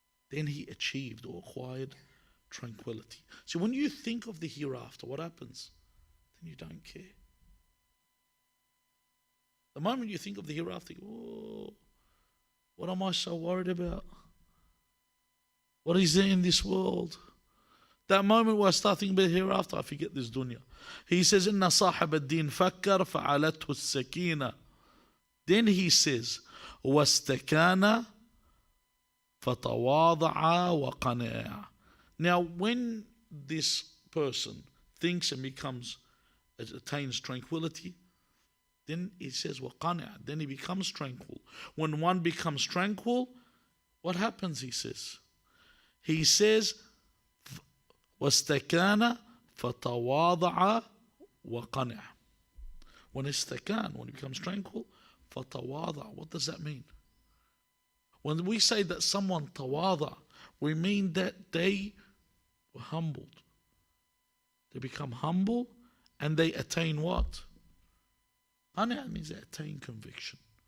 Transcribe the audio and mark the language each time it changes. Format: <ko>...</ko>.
<en>Then he achieved or acquired tranquility. So when you think of the hereafter, what happens? Then you don't care. The moment you think of the hereafter, you go, oh, what am I so worried about? What is there in this world? That moment where I start thinking about the hereafter, I forget this dunya. He says,</en> <ar>إِنَّ صَاحِبَ الدِّينِ فَكَّرْ فَعَلَتْهُ السَّكِينَةِ.</ar> <en>Then he says,</en> <ar>وَاسْتَكَانَ فَتَوَاضَعَ وَقَنَعَ.</ar> <en>Now, when this person thinks and attains tranquility, then he says, وَقَنَعَ. Then he becomes tranquil. When one becomes tranquil, what happens, he says? He says,</en> <ar>وَاسْتَكَانَ فَتَوَاضَعَ وَقَنَعَ.</ar> <en>When he becomes tranquil, فَتَوَاضَعَ. What does that mean? When we say that someone tawada, we mean that they were humbled. They become humble and they attain what? Qana means they attain conviction.</en>